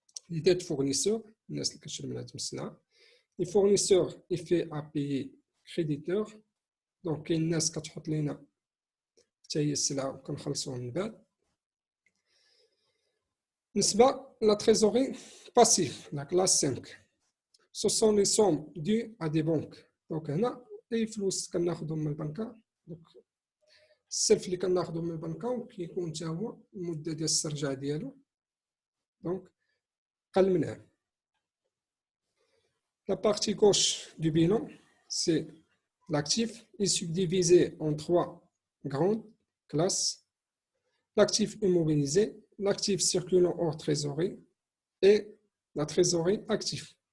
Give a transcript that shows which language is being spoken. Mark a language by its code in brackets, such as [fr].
[fr] Les dettes fournisseurs, [ar] الناس اللي كتشري من عندهم السلعة. [fr] Les fournisseurs effet à payer créditeurs. [ar] دونك كاين الناس كتحط لينا حتى هي السلعة وكنخلصوهم من بعد. بالنسبة لا تريزوري باسيف لا كلاس 5. [fr] Ce sont les sommes dues à des banques. [ar] دونك هنا أي فلوس كناخدهم من البنكة، دونك السلف اللي كناخدو من البنكة وكيكون حتى هو المدة ديال الاسترجاع ديالو دونك أقل من عام. [fr] La partie gauche du bilan, c'est l'actif est subdivisé en 3 grandes classes. L'actif immobilisé, l'actif circulant hors trésorerie et la trésorerie active.